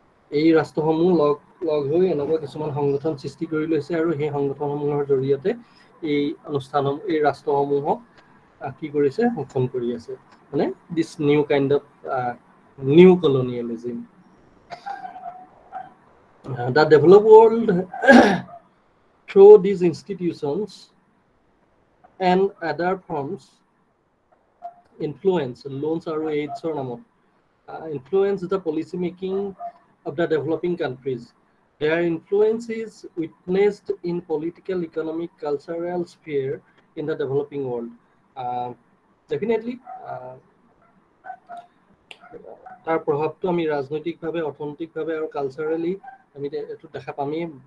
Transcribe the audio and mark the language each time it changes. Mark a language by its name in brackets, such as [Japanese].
[Assamese] এই ৰাষ্ট্ৰসমূহ লগ হৈ এনেকুৱা কিছুমান সংগঠন সৃষ্টি কৰি লৈছে আৰু সেই সংগঠনসমূহৰ জৰিয়তে এই অনুষ্ঠানসমূহ এই ৰাষ্ট্ৰসমূহক কি কৰিছে শোষণ কৰি আছে, মানে [English] This new kind of new colonialism. The developed world through these institutions and other forms influence loans [Assamese] আৰু এইডছৰ নামত [English] influence the policy making of the developing countries. Their influence is witnessed in political, economic, cultural sphere in the developing world. [Assamese] Definitely তাৰ প্ৰভাৱটো আমি ৰাজনৈতিকভাৱে, অৰ্থনৈতিকভাৱে আৰু culturally আমি এইটো দেখা পামেই।